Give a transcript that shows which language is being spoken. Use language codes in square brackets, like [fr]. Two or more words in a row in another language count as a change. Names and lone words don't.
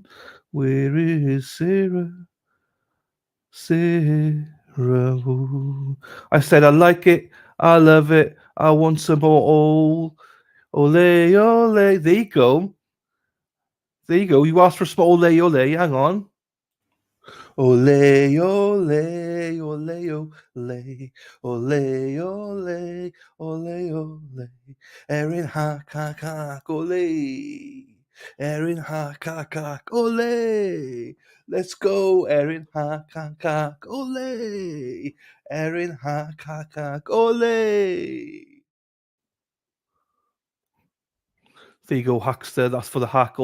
[en] Where is Sarah? Sarah Boone. I said I like it, I love it, I want some more. [es] Ole, ole. [en] There you go. There you go. You asked for some [es] ole, ole. [en] Hang on. [es] Ole, ole, ole, ole, ole, ole, ole, ole. [en] Erin hack, hack, hack, ole. Erin hack, hack, hack, ole. Let's go, Erin hack, hack, hack, ole. Erin hack, hack, hack, ole. There you go, Hackster. That's for the hack.